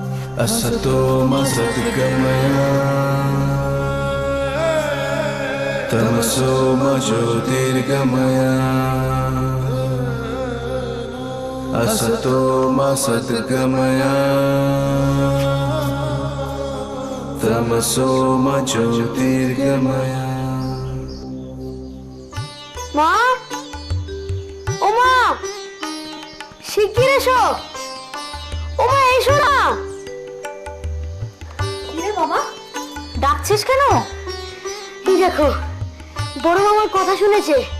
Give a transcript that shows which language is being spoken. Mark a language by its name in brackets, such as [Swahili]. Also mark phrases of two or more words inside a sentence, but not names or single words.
[Sanskrit] असतो मा सद्गमया तमसो मा ज्योतिर्गमया असतो मा सद्गमया तमसो मा ज्योतिर्गमया। [Bangla] মা, ও মা, শিগগির এসো। ও মা, এসো না। কিরে বাবা, ডাকছিস কেন? এই দেখো, বড় মামার কথা শুনেছে।